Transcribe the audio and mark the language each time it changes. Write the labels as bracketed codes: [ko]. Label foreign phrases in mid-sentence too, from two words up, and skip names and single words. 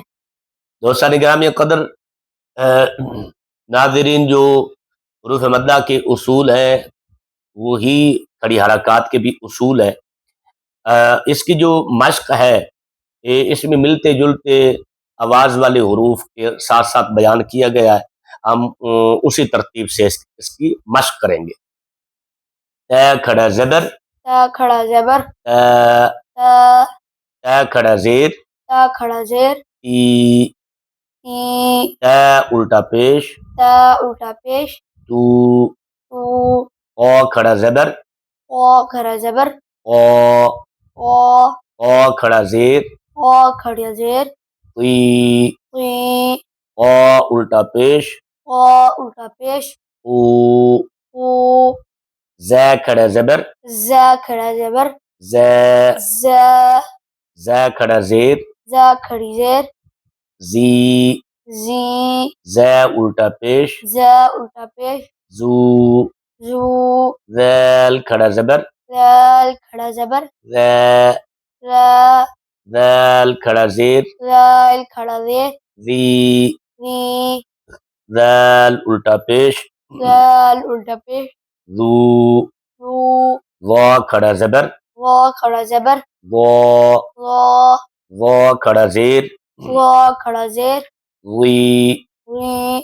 [ur] دوستان گرامی قدر، ناظرین، جو حروف مدہ کے اصول ہیں وہی کھڑی حرکت کے بھی اصول ہے. اس کی جو مشق ہے اس میں ملتے جلتے آواز والے حروف کے ساتھ ساتھ بیان کیا گیا ہے. ہم اسی ترتیب سے اس کی مشق کریں گے. ت کھڑا زبر, تا کھڑا زبر, ت کھڑا زیر, کھڑا زیر, ती, ती, ت الٹا پیش, الٹا پیش, तू, तू, کھڑا زبر, کھڑا زبر, او، کھڑا زیر, کھڑا زیر, ती, ती, الٹا پیش, الٹا پیش, ऊ, ऊ, کھڑا زبر, کھڑا زبر, ج، کھڑا زیر, کھڑی زیر, جی، الٹا پیش, الٹا پیش, जू, जू, کھڑا زبر, کھڑا زبر, ج، کھڑا زیر, کھڑا زیر, री, री, الٹا پیش, الٹا پیش, जू, रू, کھڑا زبر, کھڑا زبر, کھڑا زیر, کھڑا زیر, वी, वी,